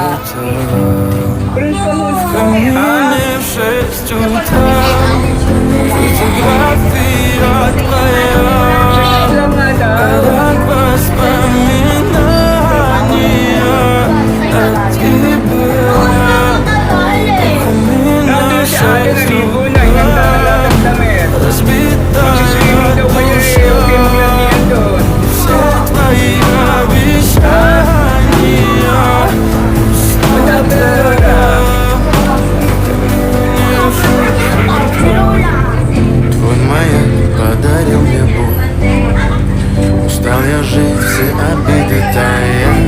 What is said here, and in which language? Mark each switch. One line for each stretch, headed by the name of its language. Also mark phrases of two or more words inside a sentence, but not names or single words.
Filipino: Print ka muna. Sige lang nga daw. Nandun si ate naligo na, hinanda na lahat ang damit. Magsiswimming daw kayo eh, okay maglang niyan doon.
Russian: Твой маяк подарил мне боль. Устал я жить, все обиды тая.